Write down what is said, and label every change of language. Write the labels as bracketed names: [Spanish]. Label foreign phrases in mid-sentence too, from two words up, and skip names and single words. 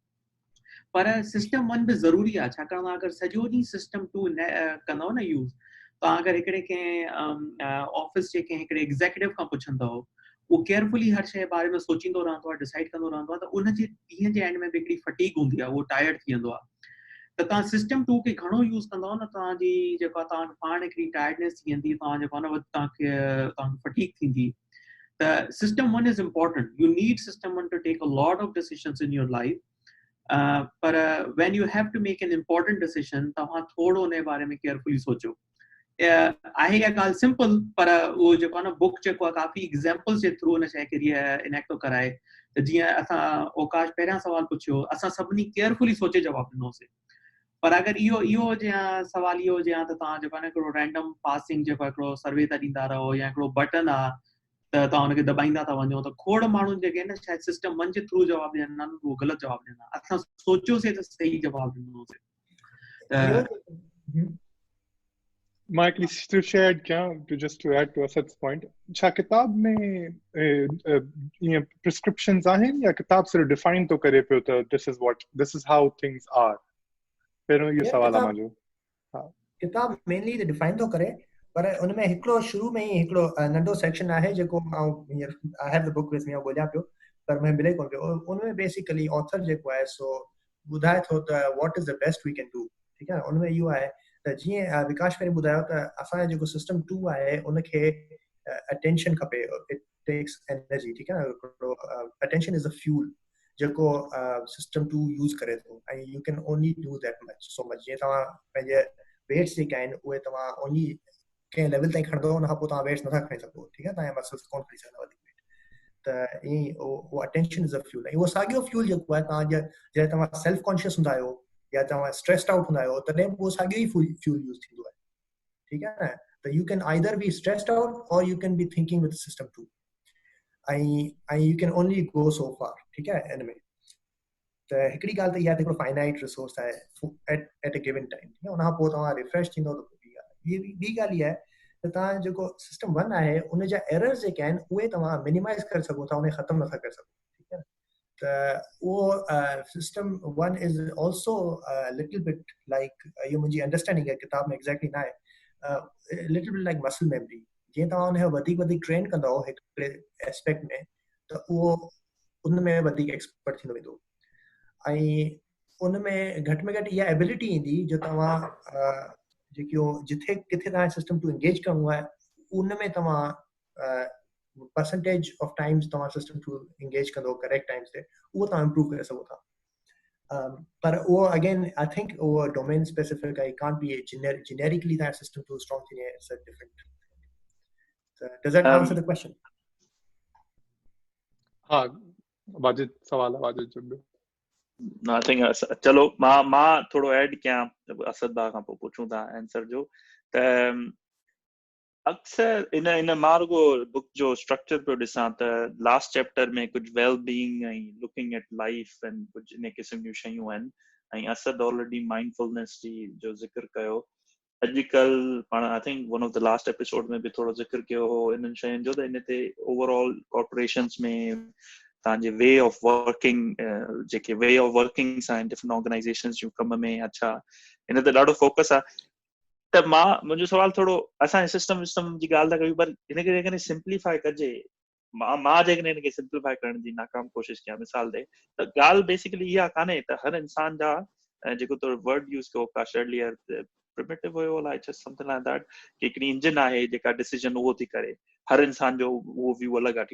[Sindhi] पर सिस्टम 1 बि ज़रूरी आहे, छाकाणि तव्हां अगरि सॼो ॾींहुं सिस्टम 2 कंदव न यूज़, तव्हां अगरि हिकिड़े कंहिं ऑफिस जे कंहिं हिकिड़े एग्ज़ेक्यूटिव खां पुछंदव, उहो केयरफुली हर शइ बारे में सोचींदो रहंदो आहे, डिसाइड कंदो रहंदो आहे, त उनजे ॾींहं जे एंड में बि हिकिड़ी फटीग हूंदी आहे, उहो टायर्ड थी वेंदो आहे। त तव्हां सिस्टम 2 खे घणो यूज़ कंदव न, तव्हांजी जेको आहे तव्हां पाण हिकिड़ी टायर्डनेस थी वेंदी, तव्हां जेको आहे न तव्हांखे फटीग थींदी। [English] त system 1 is important, you need system 1 to take a lot of decisions in your life. [Sindhi] पर [English] when you have to make an important decision, [Sindhi] तव्हां थोरो उन बारे में केयरफुली सोचो आहे इहा ॻाल्हि सिंपल, पर उहो जेको आहे न बुक जेको आहे काफ़ी एग्ज़ाम्पल्स जे थ्रू हुन शइ खे इनेक्ट थो कराए। त जीअं असां ओकाश पहिरियां सवाल पुछियो, असां सभिनी केयरफुली सोचे जवाबु ॾिनोसीं, पर अगरि इहो हुजे या सवाल इहो हुजे त तव्हां जेको आहे न हिकिड़ो [English] random passing [Sindhi] जेको हिकिड़ो सर्वे था ॾींदा रहो या हिकिड़ो बटन आहे त तव्हां हुनखे दॿाईंदा था वञो, त खोड़ माण्हू जेके आहिनि शायदि सिस्टम 1 जे थ्रू जवाबु ॾियनि था, उहो ग़लति जवाबु ॾियनि था। असां सोचियोसीं त सही जवाबु ॾिनोसीं। मां हिकिड़ी [English] to share [Sindhi] कयां [English] to add to Asad's point, [Sindhi] छा किताब में ईअं प्रिस्क्रिप्शंस आहिनि या किताब सिर्फ़ डिफाइन तो करे पियो त [English] this is how things are? [Sindhi] पहिरियों इहो सवाल आहे मुंहिंजो। हा, किताब मेनली डिफाइन तो करे, पर उन में हिकिड़ो शुरू में ही हिकिड़ो नंढो सेक्शन आहे जेको [English] I have the book with me [Sindhi] ॻोल्हियां पियो, पर मैं मिले कोन पियो। उन में बेसिकली ऑथर जेको आहे सो ॿुधाए थो त [English] what is the best we can do. [Sindhi] ठीकु आहे, उन में इहो आहे त जीअं विकास पहिरीं ॿुधायो त असांजो जेको सिस्टम 2 आहे उनखे अटेंशन खपे, [English] it takes energy. [Sindhi] ठीकु आहे, [English] attention is a fuel [Sindhi] जेको सिस्टम 2 यूज़ करे थो, ऐं [English] you can only do that much so much. [Sindhi] जीअं तव्हां पंहिंजे वेट्स जेके आहिनि उहे तव्हां ओनली कंहिं लेवल ताईं खणंदो, उनखां पोइ तव्हां वेट्स नथा खणी सघो। ठीकु आहे, तव्हांजा मसल्स कोन खणी सघंदा वधीक वेट। त ईअं उहो [English] attention is a fuel. [Sindhi] ऐं उहो साॻियो फ्यूल जेको आहे तव्हां जॾहिं तव्हां [English] self conscious [Sindhi] हूंदा आहियो या तव्हां [English] stressed out [Sindhi] हूंदा आहियो, तॾहिं उहो साॻियो ई फ्यूल यूज़ थींदो आहे। ठीकु आहे न, त [English] you can either be stressed out or you can be thinking with system 2, [Sindhi] ऐं [English] you can only go so far. [Sindhi] ठीकु आहे, हिन में त हिकिड़ी ॻाल्हि त इहा हिकिड़ो [English] finite resource [Sindhi] आहे [English] at a given time. [Sindhi] उनखां पोइ तव्हां रिफ्रेश थींदो त ॿी ॻाल्हि इहा आहे त तव्हां जेको सिस्टम 1 आहे उन जा एरर्स जेके आहिनि उहे तव्हां मिनिमाइज़ करे सघो था, उन ख़तमु नथा करे सघो। ठीकु आहे, त उहो [English] system 1 is also little bit like, [Sindhi] इहो मुंहिंजी अंडरस्टैंडिंग आहे, किताब में एग्ज़ैक्टली न आहे, [English] little bit like muscle memory. [Sindhi] जीअं तव्हां उनखे वधीक ट्रेन कंदव हिकिड़े एस्पेक्ट में, त उहो उन में वधीक एक्सपर्ट थींदो वेंदो, ऐं उन में घटि में घटि इहा एबिलिटी ईंदी जो तव्हां जिथे किथे तव्हां सिस्टम 2 एंगेज करिणो आहे उन में तव्हां [English] percentage of times [Sindhi] तव्हां सिस्टम 2 एंगेज कंदो [English] correct times [Sindhi] ते, उहो तव्हां इम्प्रूव करे सघो था। पर उहो [English] again I think [Sindhi] उहो [English] domain specific [Sindhi] आहे, कान बी जेनेरिकली तव्हां सिस्टम 2 स्ट्रॉन्ग थींदी आहे, [English] it's a different. does that answer the question? [Sindhi] हा, वाजिद सवाल आहे, वाजिद जवाब। I think चलो मां थोरो ऐड कयां असद भाउ खां पोइ पुछूं था आंसर जो। त अक्सर इन मार्गो बुक जो स्ट्रक्चर पियो ॾिसां त [English] last chapter [Sindhi] में कुझु [English] well being [Sindhi] ऐं [English] looking at life and [Sindhi] कुझु इन क़िस्म जूं शयूं आहिनि, ऐं असद ऑलरेडी माइंडफुलनेस जी जो ज़िक्र कयो। अॼुकल्ह पाण [English] I think one of the last episode [Sindhi] में बि थोरो ज़िक्र कयो हो इन्हनि शयुनि जो, त इन ते [English] overall corporations [Sindhi] में तव्हांजे [English] way of working, [Sindhi] जेके [English] way of working [Sindhi] सां [English] different organizations [Sindhi] जूं कम में, अच्छा इन ते ॾाढो फोकस आहे। त मुंहिंजो सवाल थोरो, असां सिस्टम जी ॻाल्हि था कयूं, पर हिनखे जेकॾहिं सिंप्लीफाई कजे, मां जेकॾहिं हिनखे सिंप्लीफाई करण जी नाकाम कोशिशि कयां मिसाल ते, त ॻाल्हि बेसिकली इहा कान्हे त हर इंसान जा जेको तो वर्ड यूज़ कयो काश [English] earlier primitive [Sindhi] हुयो, [English] like just something like that, [Sindhi] कि हिकिड़ी इंजन आहे जेका डिसीजन उहो थी करे, हर इंसान जो उहो व्यू अलॻि आहे।